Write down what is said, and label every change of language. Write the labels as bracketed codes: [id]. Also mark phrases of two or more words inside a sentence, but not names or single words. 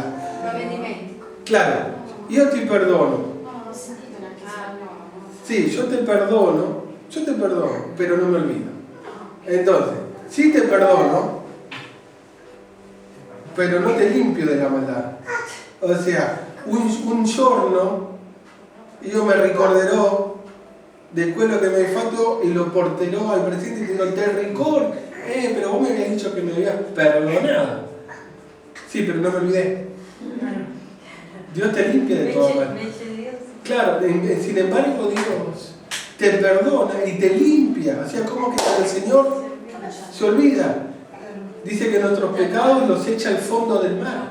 [es] Claro, yo te perdono. Sí, yo te perdono, pero no me olvido. Entonces, sí te perdono, pero no te limpio de la maldad. O sea, [it] un giorno io me ricorderò de quello che mi hai fatto e lo porterò al presente [es] y digo, te ricordo, pero vos me habías dicho que me habías perdonado. Sí, pero no me olvidé. Dios te limpia de todo mal. Claro, sin embargo Dios te perdona y te limpia. O sea, como que el Señor se olvida. Dice que nuestros pecados los echa al fondo del mar.